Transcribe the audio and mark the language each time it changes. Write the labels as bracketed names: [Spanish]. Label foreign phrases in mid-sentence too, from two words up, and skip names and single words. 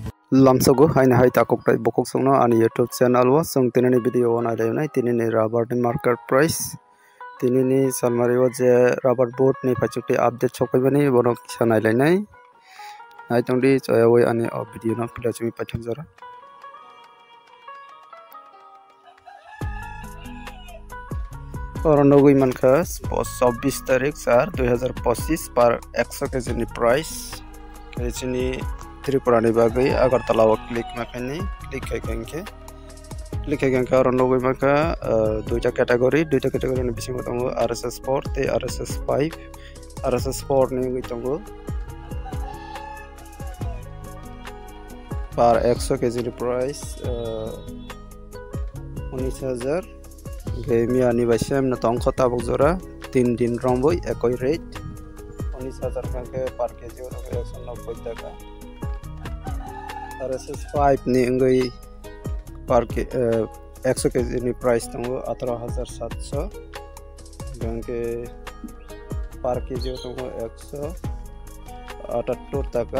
[Kok Borok] Lamsogo haina hai takok tai bokok songno ani YouTube channel wa song tinini video on ailai tinini rubber ni [English] market price [Kok Borok] tinini salmari o je rubber boat ni pachukti update sokaibani bono kisan ailai nai hai tongdi choyawoi ani video no pila chumi paithak jara Orondogui manka 24 तारीख 4 2025 पर 100 केजी नि प्राइस केजी त्रिपुरा नि बागै अगरतला व क्लिक माखनि क्लिक हैगंके Orondogui manka दुईटा कैटेगरी नि बिसिङाव दङ RSS 4 ते RSS 5 RSS 4 नि दङ पर 100 केजी नि प्राइस 19000 Miani Bashem na tongko tabok zora 3 din romboi ekoi rate 19000 ke par kg ora 190 taka RSS 5 ni ngai par ke 100 kg ni price tongo 18700 ganke par kg tongo 178 taka